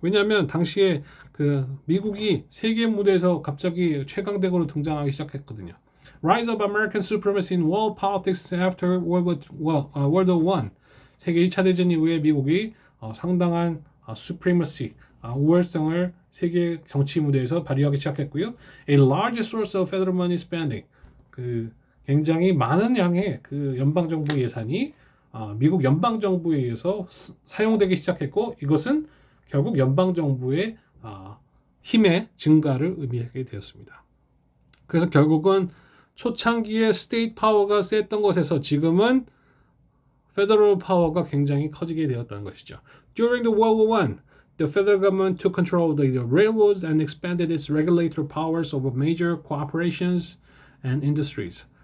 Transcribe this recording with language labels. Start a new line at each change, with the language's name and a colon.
Korean: 왜냐하면 당시에 그 미국이 세계 무대에서 갑자기 최강대국으로 등장하기 시작했거든요.
English: Rise of American supremacy in world politics after World War I.
Korean: 세계 1차 대전 이후에 미국이 상당한 supremacy, 우월성을 세계 정치 무대에서 발휘하기 시작했고요.
English: A large source of federal money spending.
Korean: 그 굉장히 많은 양의 그 연방 정부 예산이 미국 연방 정부에 의해서 사용되기 시작했고 이것은 결국 연방 정부의 힘의 증가를 의미하게 되었습니다. 그래서 결국은 초창기에 스테이트 파워가 셌던 것에서 지금은 페더럴 파워가 굉장히 커지게 되었다는 것이죠.
English: During the World War I, the federal government took control of the railroads and expanded its regulatory powers over major corporations and industries.